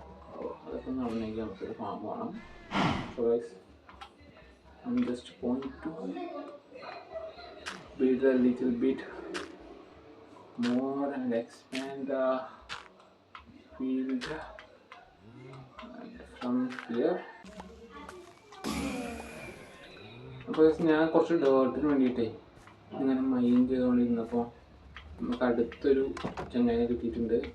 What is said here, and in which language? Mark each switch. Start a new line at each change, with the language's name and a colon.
Malayalam: അപ്പോൾ അതൊക്കെ നടന്നെങ്കിൽ നമുക്കൊരു ഫാം വേണം.
English: So guys, I'm just going to build a little bit more and expand the field from here.
Malayalam: അപ്പോൾ ഞാൻ കുറച്ച് ഡേർട്ടിന് വേണ്ടിയിട്ടേ ഇങ്ങനെ മൈൻഡ് ചെയ്തുകൊണ്ടിരുന്നപ്പോൾ നമുക്ക് അടുത്തൊരു ചങ്ങായിനെ കിട്ടിയിട്ടുണ്ട്.